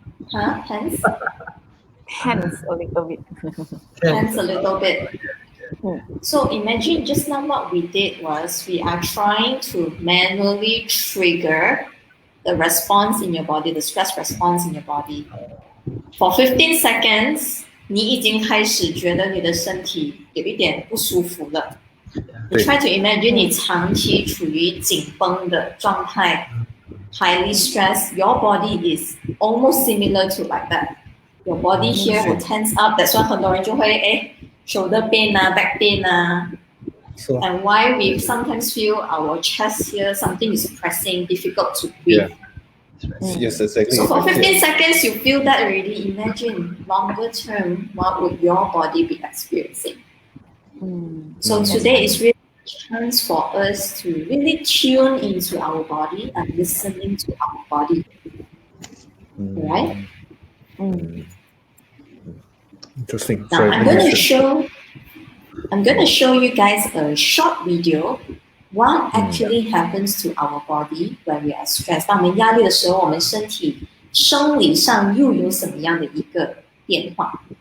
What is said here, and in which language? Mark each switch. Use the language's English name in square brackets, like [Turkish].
[English] Tense? Tense a little bit. Tense a little bit. So imagine just now what we did was we are trying to manually trigger the response in your body, the stress response in your body. For 15 seconds, [Chinese] 你已经开始觉得你的身体有一点不舒服了。 [English] You try to imagine [Chinese] 你长期处于紧绷的状态 [English] highly stressed, your body is almost similar to like that. Your body here will tense up. That's why [Chinese] 很多人就会 [English] shoulder pain, back pain, So and why we sometimes feel our chest here, something is pressing, difficult to breathe. yes, exactly. So for 15 seconds, you feel that already. Imagine longer term, what would your body be experiencing? So today is really a chance for us to really tune into our body and listening to our body. Right? Interesting. Now Sorry, I'm going to show you guys a short video. What actually happens to our body when we are stressed? [Chinese] 当我们压力的时候，我们身体生理上又有什么样的一个变化？